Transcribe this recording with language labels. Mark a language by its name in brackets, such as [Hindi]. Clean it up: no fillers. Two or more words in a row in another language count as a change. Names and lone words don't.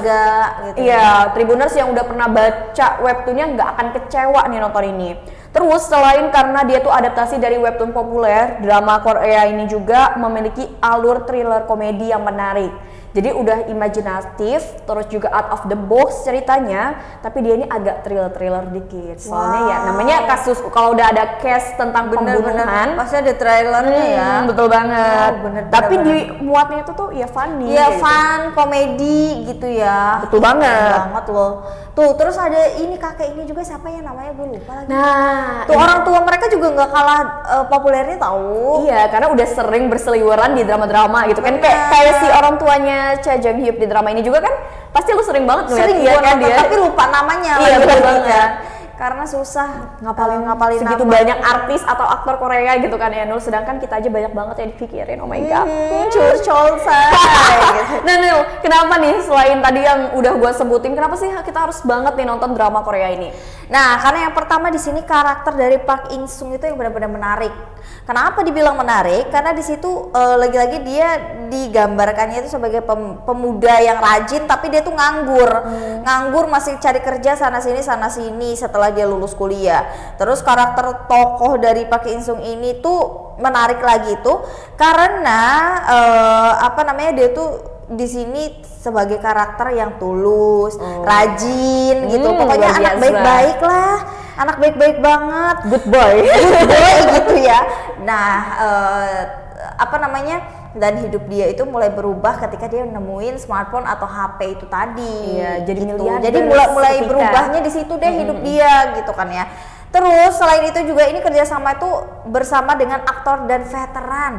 [Indonesian] terjaga gitu. iya, Tribuners yang udah pernah baca webtoonnya nggak akan kecewa nih nonton ini. Terus selain karena dia tuh adaptasi dari webtoon populer, drama Korea ini juga memiliki alur thriller komedi yang menarik. Jadi udah imajinatif, terus juga [English] out of the box [Indonesian] ceritanya, tapi dia ini agak thriller dikit. Soalnya ya namanya kasus, kalau udah ada case tentang pembunuhan, pasti ada trailernya ya. betul banget. Oh, bener, Tapi bener. di muatnya itu tuh ya funny. Iya, gitu. fun, komedi gitu ya. Betul banget. Keren banget loh. Tuh, terus ada ini kakek ini juga, siapa ya namanya, gue lupa lagi. Nah, Tuh orang tua mereka juga nggak kalah populernya tahu. iya, karena udah sering berseliweran di drama-drama gitu kan. Kayak si orang tuanya Cha Jung Hyuk di drama ini juga kan, pasti lu sering banget ngeliat Sering dia gua kan nonton, dia. tapi lupa namanya. Iya, lagi betul kan. banget. Karena susah ngapalin segitu nama. banyak artis atau aktor Korea gitu kan ya Nul, sedangkan kita aja banyak banget yang dipikirin. [English] Oh my god. [Indonesian] Curcol say gitu. Nah Nul, kenapa nih selain tadi yang udah gua sebutin, kenapa sih kita harus banget nih nonton drama Korea ini? Nah, karena yang pertama di sini karakter dari Park In Sung itu yang benar-benar menarik. Kenapa dibilang menarik? Karena di situ lagi-lagi dia digambarkannya itu sebagai pemuda yang rajin, tapi dia tuh nganggur. Nganggur, masih cari kerja sana sini setelah dia lulus kuliah. Terus karakter tokoh dari Park In Sung ini tuh menarik lagi tuh karena apa namanya, dia tuh di sini sebagai karakter yang tulus, rajin gitu. Pokoknya luar anak biasa. baik-baik lah, anak baik-baik banget, [English] Good boy. good boy [Indonesian] gitu ya. Nah, apa namanya? Dan hidup dia itu mulai berubah ketika dia nemuin smartphone atau HP itu tadi. Iya, jadi gitu. miliarder Jadi mulai seketika. berubahnya di situ deh hidup dia gitu kan ya. Terus selain itu juga ini kerjasama itu bersama dengan aktor dan veteran.